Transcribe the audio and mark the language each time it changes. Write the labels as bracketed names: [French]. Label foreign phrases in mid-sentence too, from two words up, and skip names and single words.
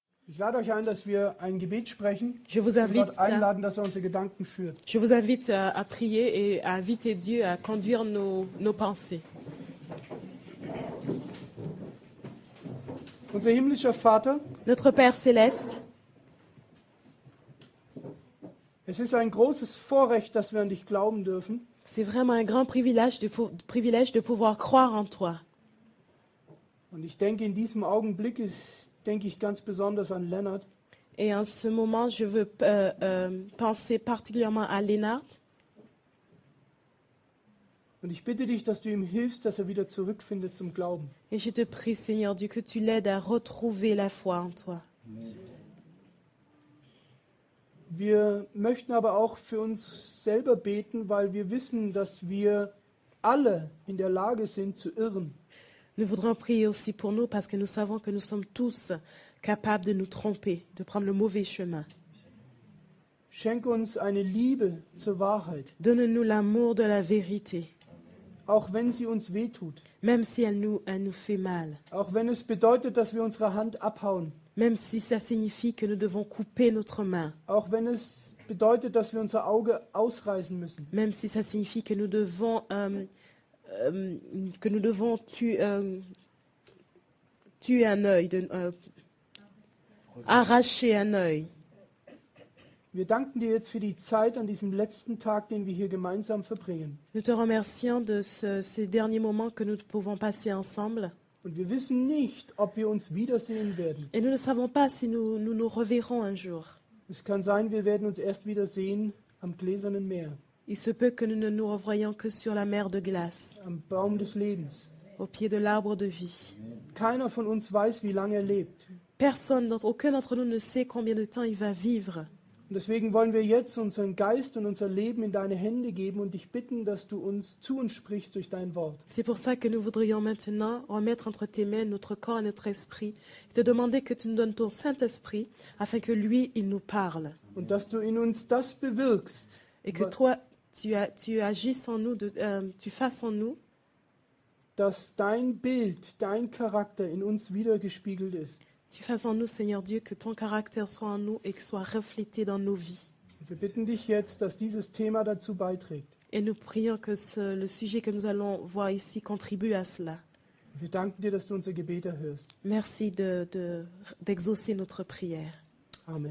[German] Ich lade euch ein, dass wir ein Gebet sprechen [French] Je vous [German] und [French] invite, [German] Gott einladen, dass er unsere Gedanken führt. [French] à prier et à inviter Dieu à conduire nos pensées. [German] Unser himmlischer Vater, [French] Notre Père céleste, [German] es ist ein großes Vorrecht, dass wir an dich glauben dürfen. [French] c'est vraiment un grand privilège de pouvoir croire en toi. [German] Und ich denke, in diesem Augenblick denke ich ganz besonders an Lennart. [French] Et en ce moment, je veux penser particulièrement à Lénard. [German] Und ich bitte dich, dass du ihm hilfst, dass er wieder zurückfindet zum Glauben. [French] Et je te prie, Seigneur Dieu, que tu l'aides à retrouver la foi en toi. [German] Wir möchten aber auch für uns selber beten, weil wir wissen, dass wir alle in der Lage sind zu irren. [French] Nous voudrons prier aussi pour nous parce que nous savons que nous sommes tous capables de nous tromper, de prendre le mauvais chemin. [German] Schenke uns eine Liebe zur Wahrheit, [French] Donne-nous l'amour de la vérité, [German] auch wenn sie uns wehtut. [French] même si elle nous fait mal, [German] Auch wenn es bedeutet, dass wir unsere Hand abhauen. [French] même si ça signifie que nous devons couper notre main, [German] Auch wenn es bedeutet, dass wir unser Auge ausreißen müssen. [French] même si ça signifie que nous devons tuer un œil, arracher un œil. [German] Wir danken dir jetzt für die Zeit an diesem letzten Tag, den wir hier gemeinsam verbringen. [French] Nous te remercions de ces derniers moments que nous pouvons passer ensemble. [German] Und wir wissen nicht, ob wir uns wiedersehen werden. [French] Et nous ne savons pas si nous reverrons un jour. [German] Es kann sein, wir werden uns erst wiedersehen am gläsernen Meer, [French] Il se peut que nous ne nous revoyions que sur la mer de glace, [German] am Baum des Lebens. [French] au pied de l'arbre de vie. [German] Keiner von uns weiß, wie lange er lebt. [French] Aucun d'entre nous ne sait combien de temps il va vivre. [German] Und deswegen wollen wir jetzt unseren Geist und unser Leben in deine Hände geben und dich bitten, dass du zu uns sprichst durch dein Wort. [French] C'est pour ça que nous voudrions maintenant remettre entre tes mains notre corps et notre esprit, et te demander que tu nous donnes ton Saint-Esprit, afin que lui, il nous parle. [German] Und dass du in uns das bewirkst, [French] Et que toi, tu agisses en nous, tu fasses en nous, [German] dass dein Bild, dein Charakter in uns wiedergespiegelt ist. [French] tu fasses en nous, Seigneur Dieu, que ton caractère soit en nous et qu'il soit reflété dans nos vies. [German] Und wir bitten dich jetzt, dass dieses Thema dazu beiträgt. [French] Et nous prions que le sujet que nous allons voir ici contribue à cela. [German] Wir danken dir, dass du unser Gebet erhörst. [French] Merci d'exaucer notre prière. Amen.